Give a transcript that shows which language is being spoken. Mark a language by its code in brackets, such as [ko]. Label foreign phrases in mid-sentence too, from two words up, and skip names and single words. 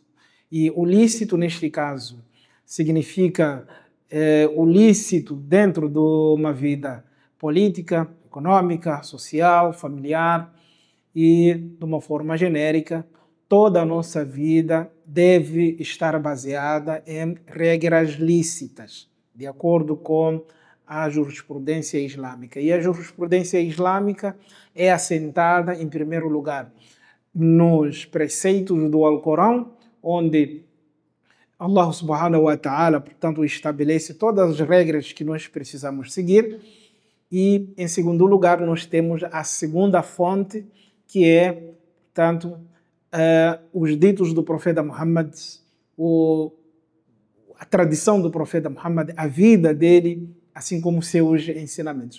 [pt] E o lícito, neste caso, significa o lícito dentro de uma vida política, econômica, social, familiar e, de uma forma genérica, toda a nossa vida deve estar baseada em regras lícitas, de acordo com a jurisprudência islâmica. E a jurisprudência islâmica é assentada, em primeiro lugar, nos preceitos do Alcorão, onde Allah [ar] سبحانه وتعالى, [pt] portanto, estabelece todas as regras que nós precisamos seguir. E, em segundo lugar, nós temos a segunda fonte, que é, portanto, os ditos do profeta Muhammad, a tradição do profeta Muhammad, a vida dele, assim como seus ensinamentos.